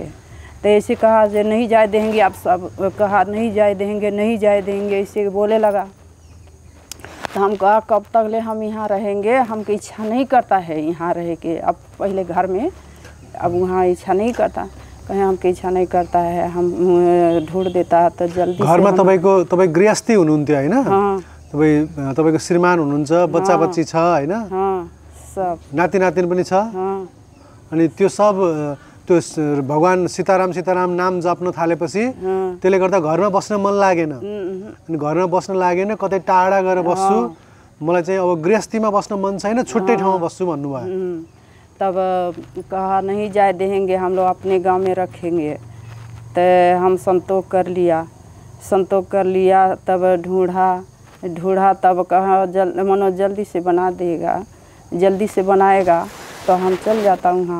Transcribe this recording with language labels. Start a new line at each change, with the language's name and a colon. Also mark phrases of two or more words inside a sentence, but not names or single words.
Hindi: तो ऐसे कहा जे नहीं जाए देंगे। आप सब कहा नहीं जाए देंगे ऐसे बोले लगा। तो हम कहा कब तक ले हम यहाँ रहेंगे, हमको इच्छा नहीं करता है यहाँ रह के। अब पहले घर में, अब वहाँ इच्छा नहीं करता। कहीं हमको इच्छा नहीं करता है, हम ढूंढ देता है तो जल्दी
Nepali: घरमा तपाईँ गृहस्थी हुनुहुन्थ्यो हैन?
Hindi: हाँ
Nepali: तपाईको श्रीमान हुनुहुन्छ, बच्चा बच्ची छ हैन?
Hindi: हाँ सब
Nepali: नाति नातिन पनि छ?
Hindi: हाँ
Nepali: अनि त्यो सब त्यो भगवान सीताराम सीताराम नाम जप्न थालेपछि त्यसले गर्दा घरमा बस्न मन लागेन। अनि घरमा बस्न लागेन, कतै टाढा गएर बस्छु, मलाई चाहिँ अब गृहस्थीमा बस्न मन छैन, छुट्टै ठाउँमा बस्छु भन्नुभयो।
Hindi: तब कहा नहीं जाए देंगे, हम लोग अपने गांव में रखेंगे। तो हम संतोष कर लिया, तब ढूंढा तब कहा मनो जल्दी से बना देगा, जल्दी से बनाएगा तो हम चल जाता वहाँ।